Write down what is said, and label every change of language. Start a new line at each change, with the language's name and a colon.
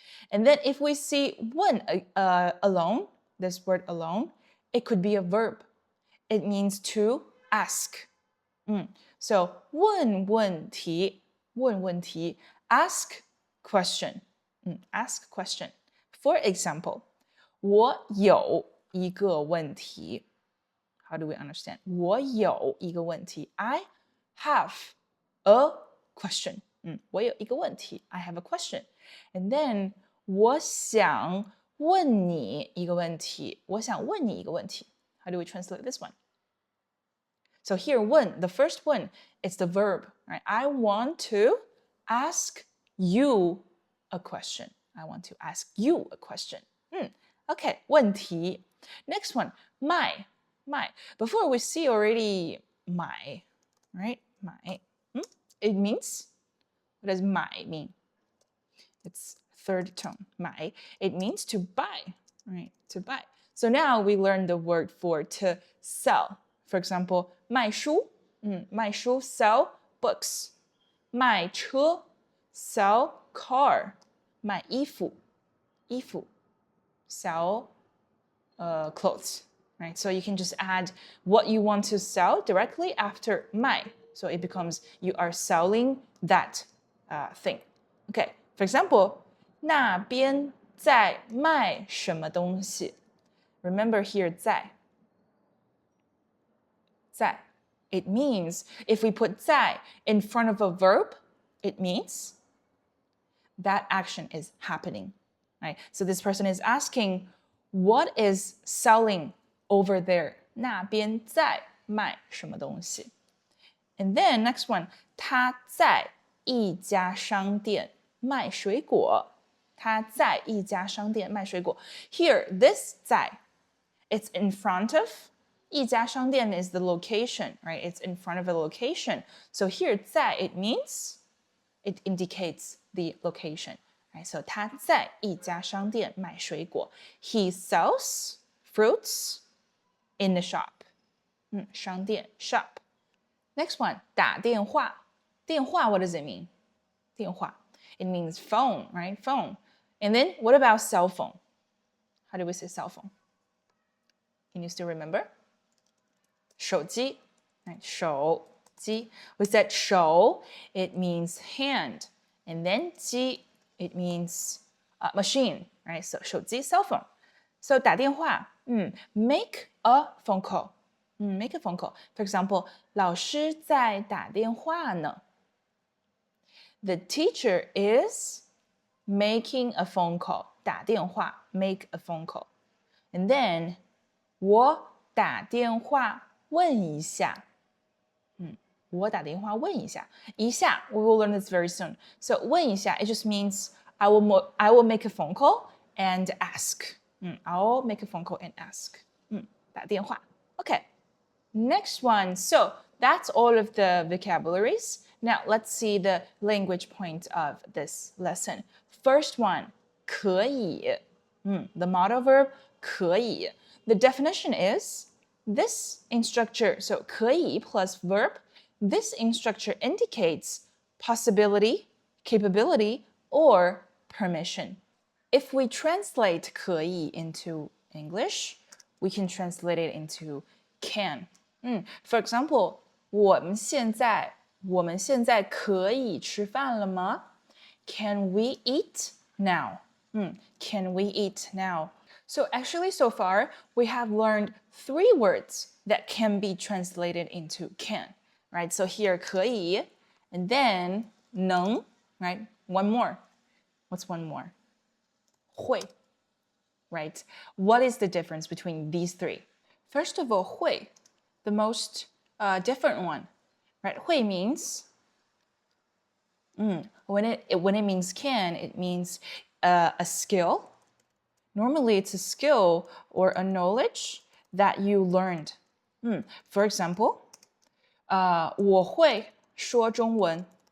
English: And then if we see 问 alone, this word alone, it could be a verb. It means to ask. So 问问题 ask question. Ask question. For example,
Chinese: 我有一个问题.
English: How do we understand?
Chinese: 我有一个问题.
English: I have a question. 我有一个问题.I have a question. And then
Chinese: 我想问你一个问题. 我想问你一个问题.
English: How do we translate this one? So here, 问, the first one, it's the verb, right? I want to ask you a question. I want to ask you a question. Okay, 问题. Next one, 买.Before we see already 买, right?
Chinese: 买.
English: It means, what does 买 mean? It's third tone, 买. It means to buy, right? To buy. So now we learn the word for to sell. For example, 卖书, 卖书 sell books. 卖车 sell car. 卖衣服 sell clothes. Right? So you can just add what you want to sell directly after 卖. So it becomes you are selling that thing. Okay, for example,
Chinese: 那边在卖什么东西?
English: Remember here 在. It means if we put 在 in front of a verb, it means that action is happening. Right? So this person is asking, what is selling over there?
Chinese: 那边在卖什么东西?
English: And then next one,
Chinese: 他在一家商店卖水果. 他在一家商店卖水果.
English: Here, this 在, it's in front of. 一家商店 is the location, right? It's in front of a location. So here, 在, it means, it indicates the location. Right?
Chinese: So 他在一家商店卖水果.
English: He sells fruits in the shop. 商店 shop. Next one, 打电话. 电话, what does it mean? 电话.It means phone, right? Phone. And then what about cell phone? How do we say cell phone? Can you still remember? 手机, right? 手机.We said 手, it means hand. And then 机, it means machine, right? So 手机, cell phone. So 打电话, make a phone call. Make a phone call. For example,
Chinese: 老师在打电话呢.
English: The teacher is making a phone call. 打电话, make a phone call. And then
Chinese: 我打電話問一下. 我打電話問一下.
English: 一下, we will learn this very soon. So 問一下, it just means I will make a phone call and ask. I'll make a phone call and ask. 打電話.Okay. Next one. So that's all of the vocabularies. Now let's see the language point of this lesson. First one, 可以. The modal verb, 可以. The definition is this in structure, so 可以 plus verb, this in structure indicates possibility, capability, or permission. If we translate 可以 into English, we can translate it into can. For example,
Chinese: 我们现在可以吃饭了吗?
English: Can we eat now? Can we eat now? So actually, so far, we have learned 3 words that can be translated into can, right? So here, 可以, and then 能, right? One more. What's one more? 会, right? What is the difference between these 3? First of all, 会, the most different one, right? 会means, when it means can, it means a skill. Normally, it's a skill or a knowledge that you learned. For example,
Chinese: 我会说中文.